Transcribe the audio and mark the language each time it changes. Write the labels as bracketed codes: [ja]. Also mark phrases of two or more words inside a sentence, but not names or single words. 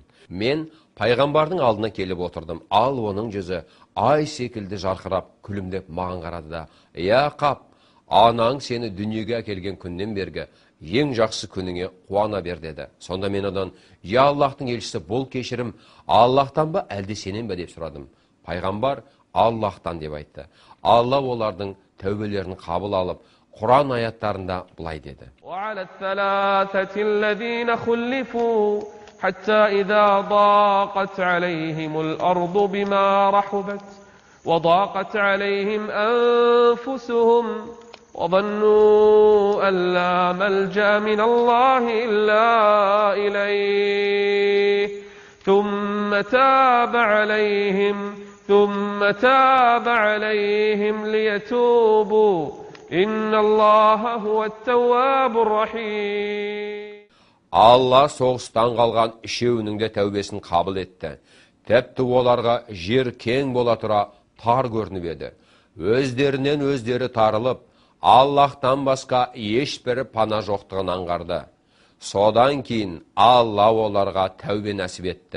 [kk] Мен пайғамбардың алдына келіп отырдым. Ал оның жүзі ай секілді жарқырап, күлімдеп маған қарады да: «Я Қап, анаң сені дүниеге әкелген күннен бергі ең жақсы күніңе қуана бер» деді. Сонда мен одан: «Я Аллахтың елшісі, бұл кешірім Аллахтан ба, әлде сенен бе?» деп сұрадым. Пайғамбар: «Аллахтан» деп айтты. Алла олардың тәубелерін қабыл алып, Құран аяттарында былай деді: [ar] وعلى الثلاثة الذين خلفوا حتى إذا ضاقت عليهم الأرض بما رحبت وضاقت عليهم أنفسهم وظنوا أن لا ملجأ من الله إلا إليه ثم تاب عليهم ليتوبوا إن الله هو التواب الرحيم. [kk] Алла соғыстан қалған үшеуінің де тәубесін қабыл етті. Тәпті оларға жер кең бола тұра тар көрініп еді. Өздерінен өздері тарылып, Аллахтан басқа ешбір пана жоқтығын аңғарды. Содан кейін Алла оларға тәубе нәсіп етті.